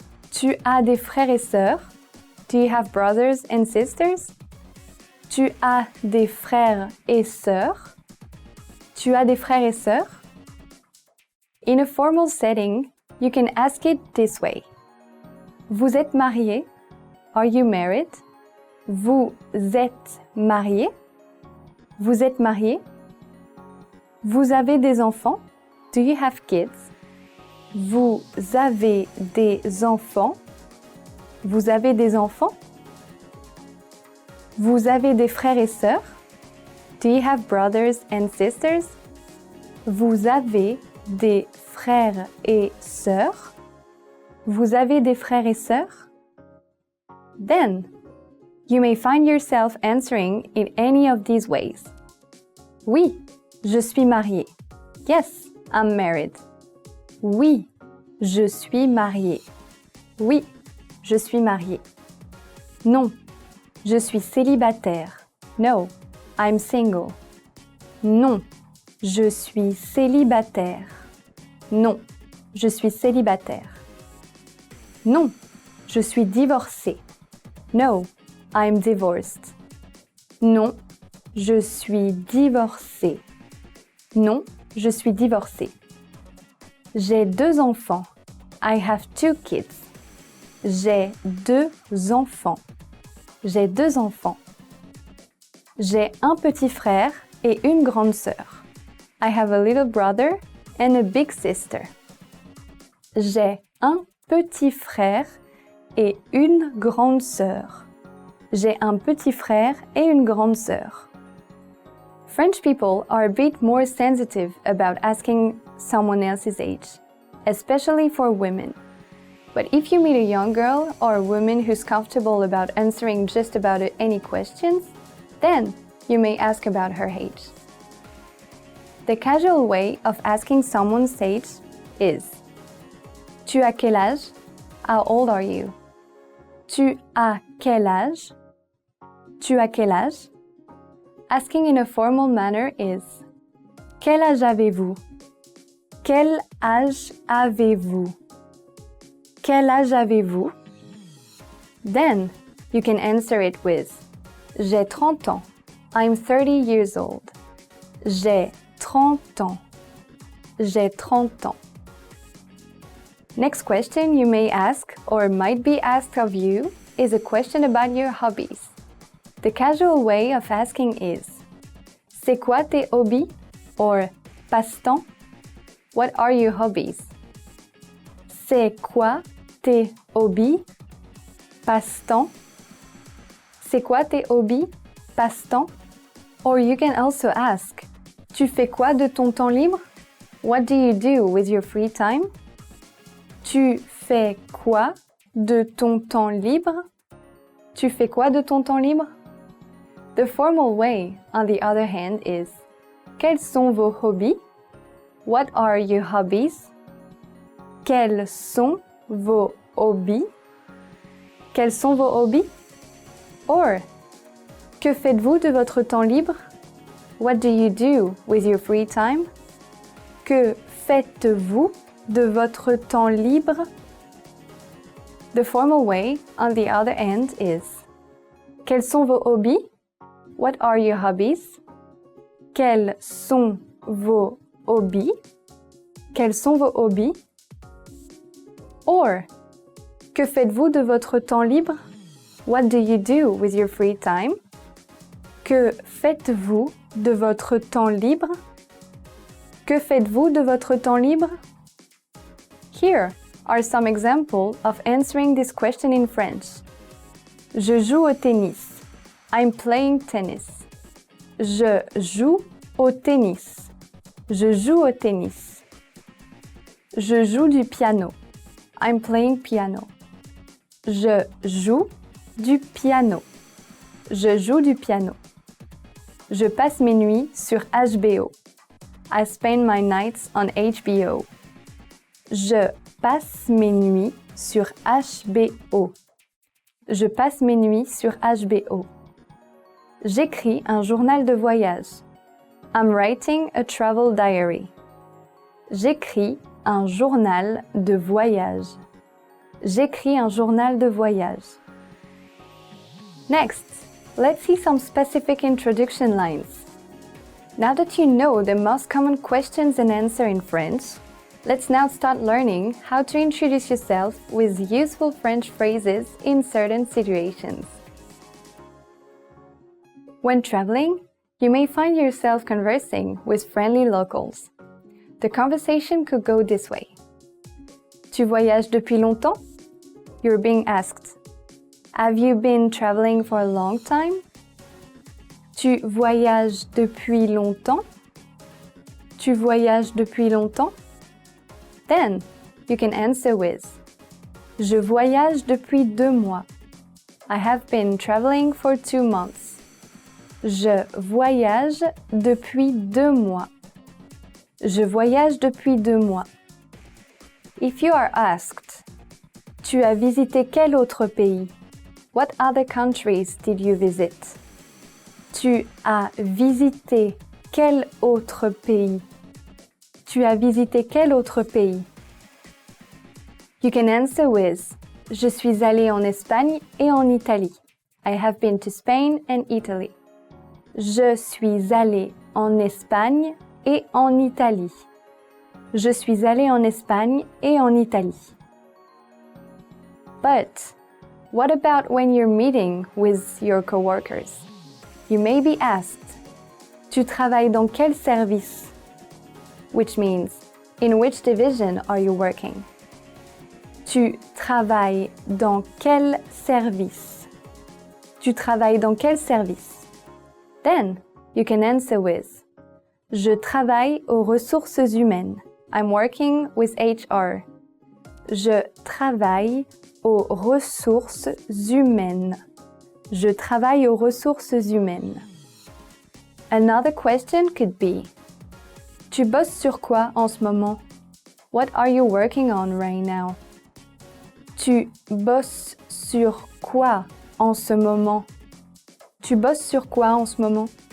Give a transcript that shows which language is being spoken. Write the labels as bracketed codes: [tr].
[fr] Tu as des frères et sœurs? [en] Do you have brothers and sisters? [fr] Tu as des frères et sœurs? Tu as des frères et sœurs? [en] In a formal setting, you can ask it this way. [fr] Vous êtes marié? [en] Are you married? [fr] Vous êtes marié? Vous êtes marié? Vous avez des enfants? [en] Do you have kids? [fr] Vous avez des enfants? Vous avez des enfants? Vous avez des frères et sœurs? [en] Do you have brothers and sisters? [fr] Vous avez des frères et sœurs? Vous avez des frères et sœurs? [en] Then, you may find yourself answering in any of these ways. [fr] Oui, je suis mariée. [en] Yes, I'm married. [fr] Oui, je suis mariée. Oui, je suis mariée. Non, je suis célibataire. [en] No, I'm single. [fr] Non, je suis célibataire. Non, je suis célibataire. Non, je suis divorcée. [en] No, I'm divorced. [fr] Non, je suis divorcée. Non, je suis divorcée. J'ai 2 enfants. [en] I have 2 kids. [fr] J'ai 2 enfants. J'ai 2 enfants. J'ai un petit frère et une grande sœur. [en] I have a little brother and a big sister. [fr] J'ai un petit frère et une grande sœur. J'ai un petit frère et une grande sœur. [en] French people are a bit more sensitive about asking someone else's age, especially for women. But if you meet a young girl or a woman who's comfortable about answering just about any questions, then you may ask about her age. The casual way of asking someone's age is [fr] Tu as quel âge? [en] How old are you? [fr] Tu as quel âge? Tu as quel âge? [en] Asking in a formal manner is [fr] Quel âge avez-vous? Quel âge avez-vous? Quel âge avez-vous? [en] Then you can answer it with [fr] J'ai 30 ans. [en] I'm 30 years old. [fr] J'ai 30 ans. J'ai 30 ans. [en] Next question you may ask or might be asked of you is a question about your hobbies. The casual way of asking is [fr] C'est quoi tes hobbies? [en] Or passe-temps? What are your hobbies? [fr] C'est quoi tes hobbies? Passe-temps? C'est quoi tes hobbies? Passe-temps? [en] Or you can also ask [fr] Tu fais quoi de ton temps libre? [en] What do you do with your free time? [fr] Tu fais quoi de ton temps libre? Tu fais quoi de ton temps libre? [en] The formal way, on the other hand, is [fr] Quels sont vos hobbies? [en] What are your hobbies? [fr] Quels sont vos hobbies? Quels sont vos hobbies? Or, que faites-vous de votre temps libre? [en] What do you do with your free time? [fr] Que faites-vous de votre temps libre? [en] The formal way, on the other end, is [fr] Quels sont vos hobbies? [en] What are your hobbies? [fr] Quels sont vos hobbies? Quels sont vos hobbies? Or, que faites-vous de votre temps libre? [en] What do you do with your free time? [fr] Que faites-vous de votre temps libre? Que faites-vous de votre temps libre? [en] Here are some examples of answering this question in French. [fr] Je joue au tennis. [en] I'm playing tennis. [fr] Je joue au tennis. Je joue au tennis. Je joue du piano. [en] I'm playing piano. [fr] Je joue du piano. Je joue du piano. Je passe mes nuits sur HBO. [en] I spend my nights on HBO. [fr] Je passe mes nuits sur HBO. Je passe mes nuits sur HBO. J'écris un journal de voyage. [en] I'm writing a travel diary. [fr] J'écris un journal de voyage. J'écris un journal de voyage. [en] Next, let's see some specific introduction lines. Now that you know the most common questions and answers in French, let's now start learning how to introduce yourself with useful French phrases in certain situations. When traveling, you may find yourself conversing with friendly locals. The conversation could go this way. [fr] Tu voyages depuis longtemps? [en] You're being asked. Have you been traveling for a long time? [fr] Tu voyages depuis longtemps? Tu voyages depuis longtemps? [en] Then, you can answer with [fr] Je voyage depuis 2 mois. [en] I have been traveling for 2 months. [fr] Je voyage depuis 2 mois. Je voyage depuis 2 mois. [en] If you are asked, [fr] Tu as visité quel autre pays? [en] What other countries did you visit? [fr] Tu as visité quel autre pays? Tu as visité quel autre pays? [en] You can answer with [fr] Je suis allé en Espagne et en Italie. [en] I have been to Spain and Italy. [fr] Je suis allé en Espagne et en Italie. Je suis allé en Espagne et en Italie. [en] But what about when you're meeting with your coworkers? You may be asked, [fr] Tu travailles dans quel service? [en] Which means, in which division are you working? [fr] Tu travailles dans quel service? Tu travailles dans quel service? [en] Then, you can answer with [fr] Je travaille aux ressources humaines. [en] I'm working with HR. [fr] Je travaille aux ressources humaines. Je travaille aux ressources humaines. [en] Another question could be [fr] Tu bosses sur quoi en ce moment? [en] What are you working on right now? [fr] Tu bosses sur quoi en ce moment? Tu bosses sur quoi en ce moment?